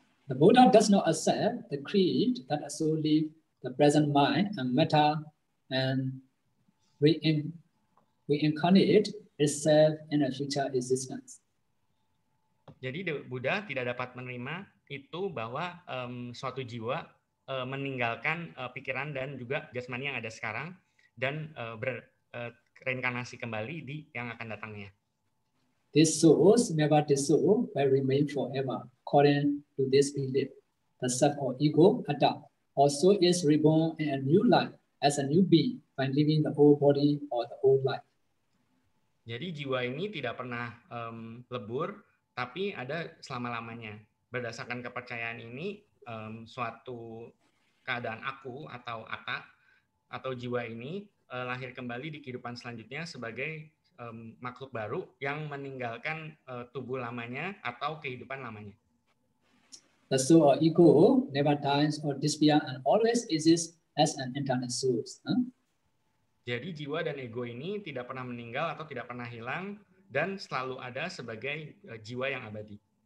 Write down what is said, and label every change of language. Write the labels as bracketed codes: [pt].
[en] The Buddha does not accept the creed that a soul leaves the present mind and matter and reincarnate itself in a future existence. [id] Jadi Buddha tidak dapat menerima itu bahwa suatu jiwa meninggalkan pikiran dan juga jasmani yang ada sekarang dan reinkarnasi kembali di yang akan datangnya. [en] These souls never dissolve but remain forever. According to this belief, the self or ego, atta, also is reborn in a new life as a new being by living the old body or the old life. [id] Jadi jiwa ini tidak pernah lebur, tapi ada selama-lamanya. Berdasarkan kepercayaan ini, suatu keadaan aku atau atta atau jiwa ini lahir kembali di kehidupan selanjutnya sebagai makhluk baru yang meninggalkan tubuh lamanya atau kehidupan lamanya. [en] The soul or ego never dies or disappears and always exists as an eternal soul. [id] Jadi jiwa dan ego ini tidak pernah meninggal atau tidak pernah hilang dan selalu ada sebagai jiwa yang abadi.